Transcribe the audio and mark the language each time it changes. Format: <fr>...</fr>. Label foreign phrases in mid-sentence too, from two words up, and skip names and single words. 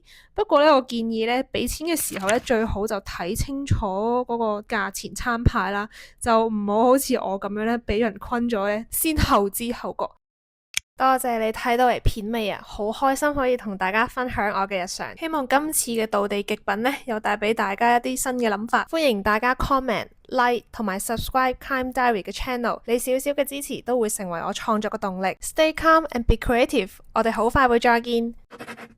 <yue>不過咧我建議咧俾錢嘅時候咧最好就睇清楚嗰個價錢餐牌啦，就唔好好似我咁樣咧俾人昆咗咧先後知後覺。多謝你睇到嚟片尾啊，好開心可以同大家分享我嘅日常。希望今次嘅道地極品呢，又帶俾大家一啲新嘅諗法。歡迎大家</yue> <en>comment、like</en> <yue>同埋 subscribe Calm Diary 嘅 channel， 你少少嘅支持都會成為我創作嘅動力。</yue> <en>Stay calm and be creative，</en> <yue>我哋好快會再見。</yue>